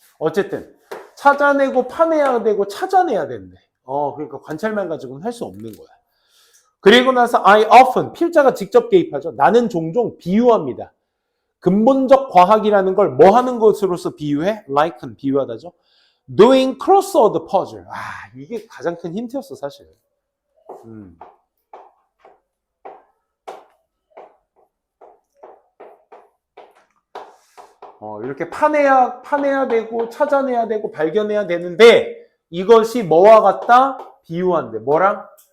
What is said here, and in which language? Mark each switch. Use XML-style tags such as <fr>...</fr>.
<ko>어쨌든 찾아내고 파내야 되고 찾아내야 된대. 그러니까 관찰만 가지고는 할 수 없는 거야. 그리고 나서</ko> <en>I often,</en> <ko>필자가 직접 개입하죠. 나는 종종 비유합니다. 근본적 과학이라는 걸 뭐 하는 것으로서 비유해? liken, 비유하다죠.</ko> <en>doing crossword puzzle.</en> <ko>이게 가장 큰 힌트였어 사실. 이렇게 파내야 되고 찾아내야 되고 발견해야 되는데 이것이 뭐와 같다? 비유한대. 뭐랑?</ko>